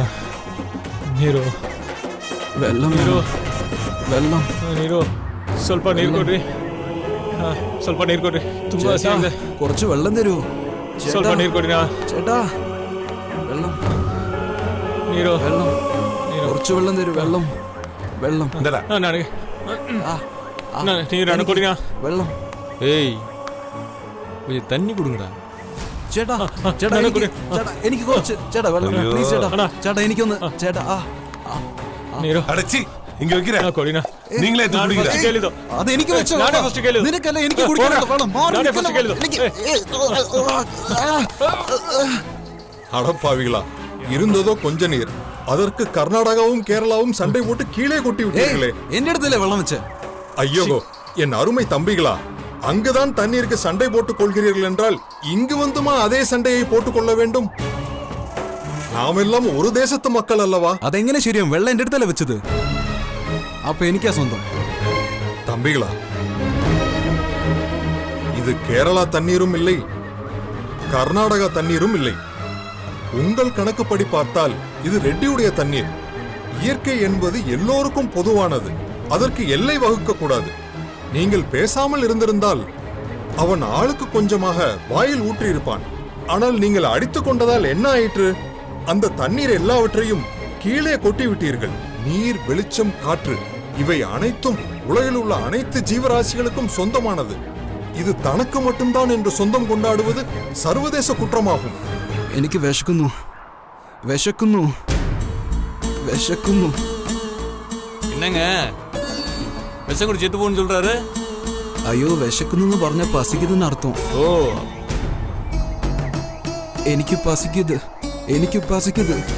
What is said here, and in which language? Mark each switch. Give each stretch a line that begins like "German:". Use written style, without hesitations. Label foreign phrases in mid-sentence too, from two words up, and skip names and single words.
Kannada: ನೀರು
Malayalam: വെള്ളം വെള്ളം
Kannada: ನೀರು ಸ್ವಲ್ಪ ನೀರು ಕೊಡ್ರಿ. ಸ್ವಲ್ಪ ನೀರು ಕೊಡ್ರಿ, ತುಂಬ ಹಸಿವಾಗಿದೆ.
Malayalam: കുറച്ച് വെള്ളം തരൂ.
Kannada: ಸ್ವಲ್ಪ ನೀರು ಕೊಡಿನಾ.
Malayalam: ചേട്ടാ വെള്ളം
Kannada: ನೀರು
Malayalam: വെള്ളം
Kannada: ನೀರು
Malayalam: കുറച്ച് വെള്ളം തരൂ. വെള്ളം വെള്ളം
Kannada: ನನಗೆ ನೀರು ಅಣ್ಣ ಕೊಡಿನಾ.
Malayalam: വെള്ളം.
Tamil: ஏய், கொஞ்சம் தண்ணி கொடுங்கடா.
Malayalam: ചേട്ടാ ചേട്ടാ എനിക്ക് കുറച്ച് ചേട്ടാ വെള്ളം പ്ലീസ് ചേട്ടാ. ചേട്ടാ എനിക്കൊന്ന് ചേട്ടാ.
Kannada: ನೀರು
Tamil: அடச்சி இங்க வைக்கிறேன்.
Kannada: ಕೊಡಿನಾ.
Tamil: நீங்களே எடுத்து குடிங்க.
Kannada: ಕೇಳಿದ್ದು
Malayalam: അത് എനിക്ക് വെച്ചോ.
Kannada: ನಾನೇ ಫಸ್ಟ್ ಕೇಳಿದ್ದು.
Malayalam: നിനക്കല്ല എനിക്ക് കുടിക്കാനുള്ള വെള്ളം.
Kannada: ನಾನೇ ಫಸ್ಟ್ ಕೇಳಿದ್ದು.
Tamil: அடப்பாவிகளா, இருந்ததோ கொஞ்ச நீர், அதற்கு கர்நாடகாவும் கேரளாவும் சண்டை போட்டு கீழே கொட்டி விட்டீர்களே.
Malayalam: എന്റെ അടുത്തല്ലേ വെള്ളം വെച്ചേ.
Tamil: ஐயோ, என் அருமை தம்பிகளா, அங்குதான் தண்ணீருக்கு சண்டை போட்டுக் கொள்கிறீர்கள் என்றால் இங்கு வந்துமா அதே சண்டையை போட்டுக் கொள்ள வேண்டும்? நாம் எல்லாம் ஒரு தேசத்து மக்கள் அல்லவா?
Malayalam: അതെങ്ങനെ ശരിയാവും? വെള്ളം എന്റെ അടുത്തല്ലേ വെച്ചത്, അപ്പൊ എനിക്കാ സ്വന്തം.
Tamil: தம்பிகளா, இது கேரளா தண்ணீரும் இல்லை, கர்நாடகா தண்ணீரும் இல்லை. உங்கள் கணக்குப்படி பார்த்தால் இது ரெட்டியுடைய தண்ணீர். இயற்கை என்பது எல்லோருக்கும் பொதுவானது, அதற்கு எல்லை வகுக்க கூடாது. நீங்கள் பேசாமல் இருந்திருந்தால் அவன் ஆளுக்கு கொஞ்சமாக வாயில் ஊற்றியிருப்பான். ஆனால் நீங்கள் அடித்துக் கொண்டதால் என்ன ஆயிற்று? அந்த தண்ணீர் எல்லாவற்றையும் கீழே கொட்டி விட்டீர்கள். நீர், வெளிச்சம், காற்று இவை அனைத்தும் உலகில் உள்ள அனைத்து ஜீவராசிகளுக்கும் சொந்தமானது. இது தனக்கு மட்டும்தான் என்று சொந்தம் கொண்டாடுவது சர்வதேச குற்றமாகும்.
Malayalam: എനിക്ക് വിശക്കുന്നു വിശക്കുന്നു വിശക്കുന്നു.
Tamil: என்னங்க விஷம் குடி செத்து போன்னு சொல்றாரு?
Malayalam: അയ്യോ വിശക്കുന്നു പറഞ്ഞ പസിക്കുതെന്ന് അർത്ഥം. ஓ, എനിക്ക് പസിക്കത് എനിക്ക് പസിക്കത്.